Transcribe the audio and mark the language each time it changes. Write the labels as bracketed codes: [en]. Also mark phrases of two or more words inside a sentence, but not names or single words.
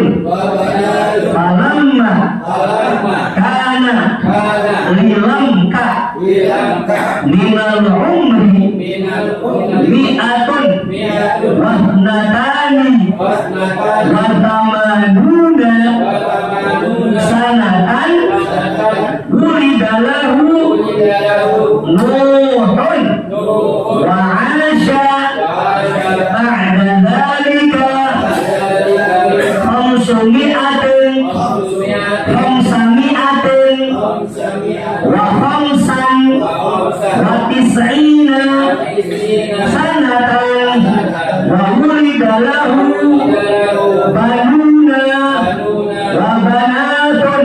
[ar] فلما كان للامك من العمر مئة واثنتان وثمانون سنة ولد له نوح وعاش بعد ذلك خمسمئة وخمسا وتسعين سنة وولد له بنون وبنات.